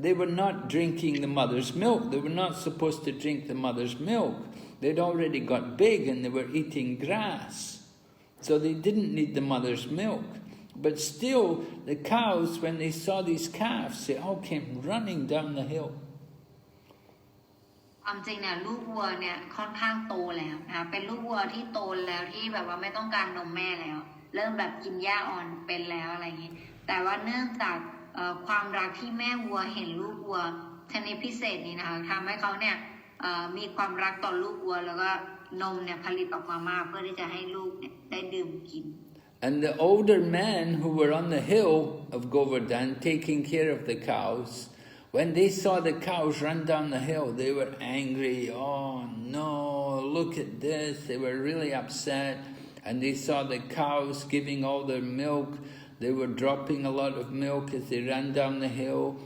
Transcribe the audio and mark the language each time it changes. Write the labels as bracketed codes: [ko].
[en] They were not drinking the mother's milk. They were not supposed to drink the mother's milk. They'd already got big and they were eating grass. So they didn't need the mother's milk. But still, the cows, when they saw these calves, they all came running down the hill. [th] ความจริงเนี่ยลูกวัวเนี่ยค่อนข้างโตแล้วนะคะเป็นลูกวัวที่โตแล้วที่แบบว่าไม่ต้องการนมแม่แล้วเริ่มแบบกินหญ้าอ่อนเป็นแล้วอะไรอย่างนี้แต่ว่าเนื่องจากความรักที่แม่วัวเห็นลูกวัวชนิดพิเศษนี้นะคะทำให้เขาเนี่ยมีความรักต่อลูกวัวแล้วก็นมเนี่ยผลิตออกมามากเพื่อที่จะให้ลูกเนี่ยได้ดื่มกิน [en] And the older men who were on the hill of Govardhan taking care of the cows, when they saw the cows run down the hill, they were angry. Oh no, look at this. They were really upset. And they saw the cows giving all their milk. They were dropping a lot of milk as they ran down the hill.